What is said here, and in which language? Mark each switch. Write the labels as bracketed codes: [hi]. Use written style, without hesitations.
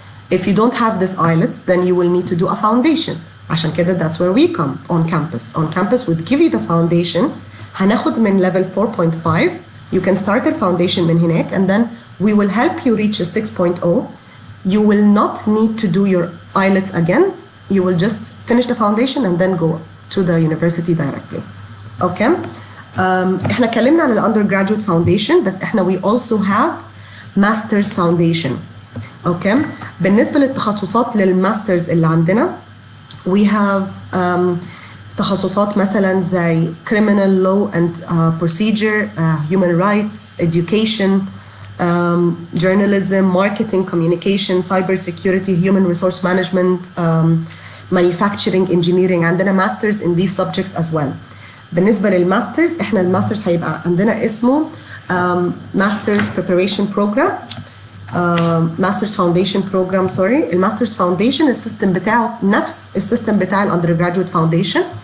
[en] If you don't have this IELTS, then you will need to do a foundation. [ar] عشان كده [en] that's where we come on campus. On campus we'd give you the foundation. [ar] هناخد من level 4.5. [en] You can start the foundation [ar] من هناك, [en] and then we will help you reach a 6.0. You will not need to do your IELTS again. You will just finish the foundation and then go to the university directly. Okay? [ar] احنا اتكلمنا عن [en] undergraduate foundation, [ar] بس احنا [en] we also have master's foundation. Okay? [ar] بالنسبة للتخصصات للماسترز اللي عندنا, [en] we have [ar] تخصصات مثلا زي [en] criminal law and procedure, human rights, education, journalism, marketing, communication, cybersecurity, human resource management, manufacturing, engineering. عندنا masters in these subjects as well. [ar] بالنسبة للماسترز, احنا الماسترز هيبقى عندنا اسمه [en] masters preparation program, masters foundation program. sorry. [ar] الماسترز foundation السيستم بتاعه نفس السيستم بتاع الاندرجراduate foundation.